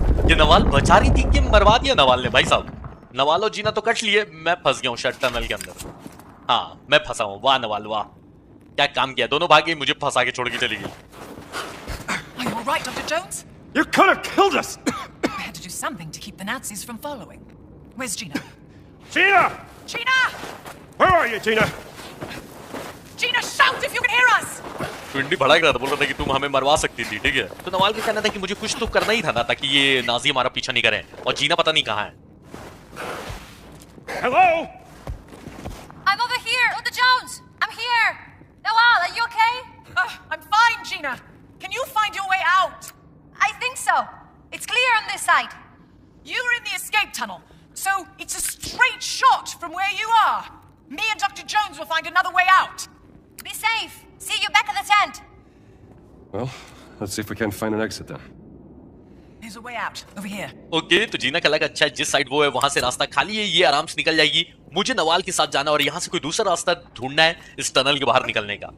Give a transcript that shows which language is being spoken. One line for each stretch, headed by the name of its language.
Hindi: ये नवाल बचा रही थी कि मरवा दिया नवाल ने? भाई साहब नवाल और जीना तो कट लिए, मैं फंस गया हूँ शायद टनल के अंदर। हाँ मैं फंसा हूँ। वाह नवाल वाह, क्या काम किया, दोनों भाग गई, मुझे फंसा के छोड़ के चली गई।
English: Are you all right, Dr. Jones? You could have killed us! We had to do something to keep the Nazis from following. Where's Gina? Gina! Gina! Where are you, Gina? Gina, shout if you can hear us!
Hindi: ट्विंडी भड़क रहा था, बोल रहा था कि तुम हमें मरवा सकती थी, ठीक है? तो नवाल का कहना था कि मुझे कुछ तो करना ही था ना, ताकि ये नाजी हमारा पीछा नहीं करें, और जीना पता नहीं कहाँ है।
English: Hello? I'm over here, Dr. Jones. I'm here. Nawal, are you okay? I'm fine, Gina. Can you find your way out? I think so. It's clear on this side. You're in the escape tunnel, so it's a straight shot from where you are. Me and Dr. Jones will find another way out. Be safe. See you back at the tent. Well, let's see if we can find an exit then. There's a way out, over here.
Hindi: Okay, तो जीना का लगा अच्छा जिस side वो है वहां से रास्ता खाली है, ये आराम से निकल जाएगी। मुझे नवाल के साथ जाना और यहाँ से कोई दूसरा रास्ता ढूंढना है इस टनल के बाहर निकलने का।